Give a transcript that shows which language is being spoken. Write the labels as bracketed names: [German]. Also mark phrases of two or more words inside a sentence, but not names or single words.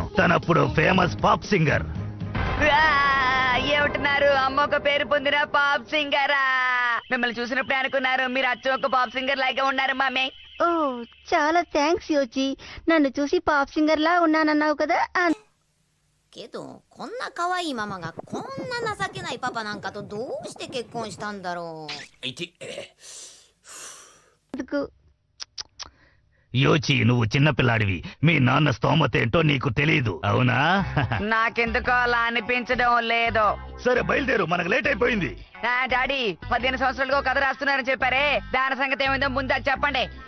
[Telugu] తనప్పుడు [English] famous pop singer. [Telugu] ఏమంటున్నారు? అమ్మ ఒక పేరు పొందిన [English] pop singer-a? [Telugu] మిమ్మల్ని చూసినప్పుడే అనుకున్నారు మీరు అచ్చం ఒక [English] pop singer [Telugu] లాగా ఉన్నారు మమ్మీ. ఓ చాలా థ్యాంక్స్ యోచి. నన్ను చూసి [English] pop singer [Telugu] లా ఉన్నానన్నావు కదా. [Japanese] けどこんな可愛いママがこんな情けないパパなんかとどうして結婚したんだろう。 [Telugu] అందుకు యోచి, నువ్వు చిన్నపిల్లాడివి. మీ నాన్న స్తోమత ఏంటో నీకు తెలీదు, అవునా? నాకెందుకో అలా అనిపించడం లేదు. సరే బయలుదేరు, మనకు లేట్ అయిపోయింది. డాడీ 15 సంవత్సరాలుగా ఒక కథ రాస్తున్నారని చెప్పారే, దాని సంగతి ఏమైందో ముందు అది చెప్పండి.